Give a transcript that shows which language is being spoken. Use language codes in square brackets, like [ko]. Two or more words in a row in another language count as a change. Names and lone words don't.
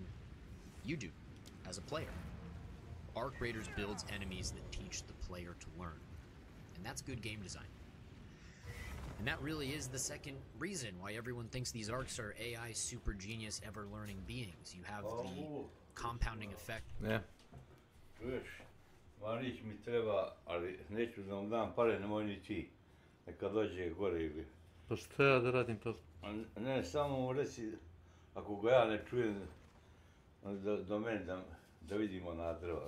[en] You do, as a player. Arc Raiders builds enemies that teach the player to learn. And that's good game design. And that really is the second reason why everyone thinks these arcs are AI super genius ever learning beings. You have the compounding effect. [sr] Ne? Čuješ, Marić mi treba, ali neću da vam dam pare, nemoj ni ti. Neka dođe gore ili... Pa šta ja da radim to? Ne, samo mu reci, ako ga ja ne čujem, do mene da vidimo na drva.